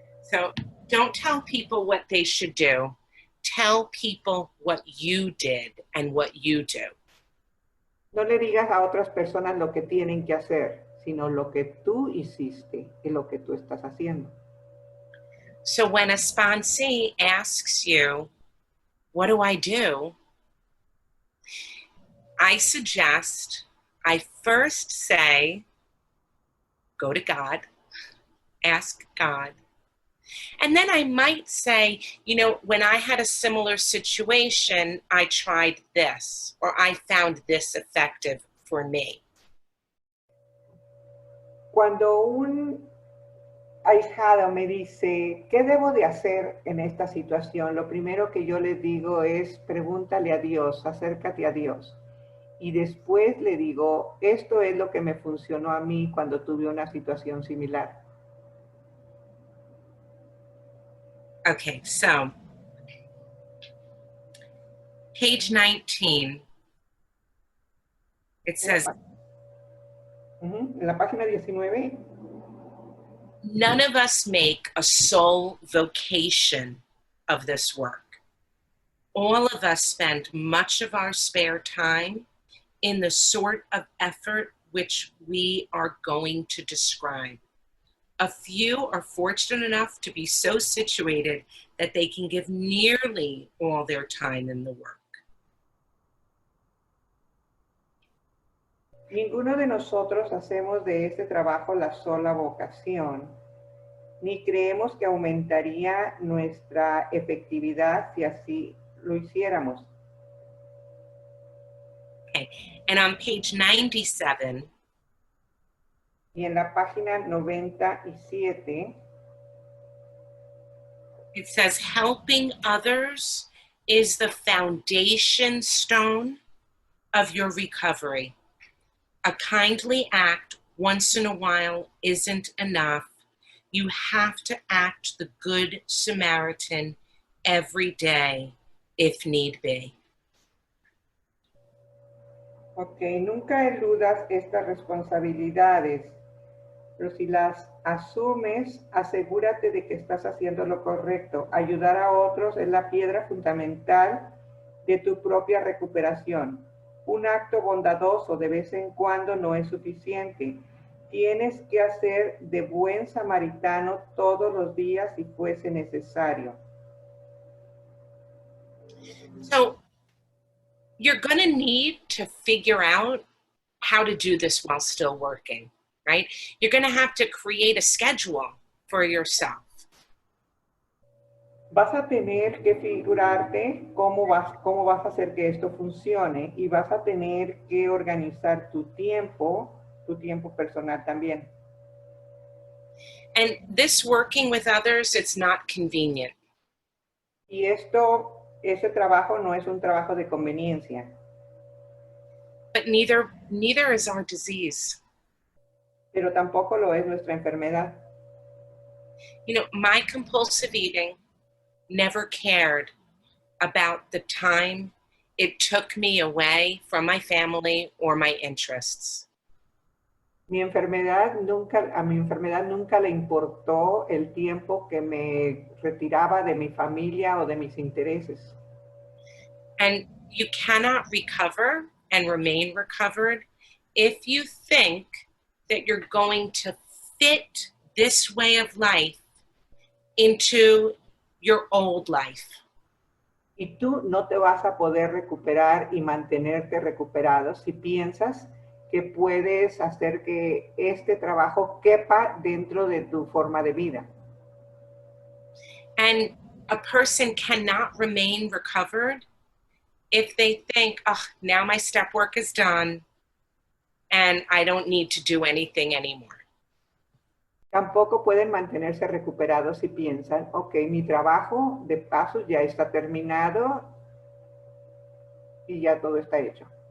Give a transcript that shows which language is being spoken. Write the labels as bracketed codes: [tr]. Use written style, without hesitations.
[en] So don't tell people what they should do. Tell people what you did and what you do. [es] No le digas a otras personas lo que tienen que hacer, sino lo que tú hiciste y lo que tú estás haciendo. [en] So when a sponsee asks you, what do? I suggest I first say, go to God, ask God. And then I might say, you know, when I had a similar situation, I tried this, or I found this effective for me. [es] Cuando un ahijado me dice, ¿qué debo de hacer en esta situación? Lo primero que yo les digo es, pregúntale a Dios, acércate a Dios. y después le digo, esto es lo que me funcionó a mí cuando tuve una situación similar. [en] Okay, so page 19, it says, [es] En la página 19, [en] none of us make a sole vocation of this work. All of us spend much of our spare time in the sort of effort which we are going to describe. A few are fortunate enough to be so situated that they can give nearly all their time in the work. [es] ninguno de nosotros hacemos de este trabajo la sola vocación, ni creemos que aumentaría nuestra efectividad si así lo hiciéramos. [en] Okay, and on page 97, [es] Y en la página 97, [en] it says, helping others is the foundation stone of your recovery. A kindly act once in a while isn't enough. You have to act the good Samaritan every day, if need be. [es] ok, nunca eludas estas responsabilidades, pero si las asumes, asegúrate de que estás haciendo lo correcto. Ayudar a otros es la piedra fundamental de tu propia recuperación. Un acto bondadoso de vez en cuando no es suficiente. Tienes que hacer de buen samaritano todos los días si fuese necesario. [en] So you're going to need to figure out how to do this while still working, right? You're going to have to create a schedule for yourself. [es] Vas a tener que figurarte cómo vas a hacer que esto funcione y vas a tener que organizar tu tiempo personal también. [en] And this working with others, it's not convenient. [es] Y ese trabajo no es un trabajo de conveniencia. [en] But neither is our disease. [es] Pero tampoco lo es nuestra enfermedad. [en] You know, my compulsive eating never cared about the time it took me away from my family or my interests. [es] A mi enfermedad nunca le importó el tiempo que me retiraba de mi familia o de mis intereses. [en] And you cannot recover and remain recovered if you think that you're going to fit this way of life into your old life. [es] Y tú no te vas a poder recuperar y mantenerte recuperado si piensas que puedes hacer que este trabajo quepa dentro de tu forma de vida. [en] And a person cannot remain recovered if they think, oh, now my step work is done and I don't need to do anything anymore. [es] Tampoco pueden mantenerse recuperados si piensan, ok, mi trabajo de paso ya está terminado y ya todo está hecho.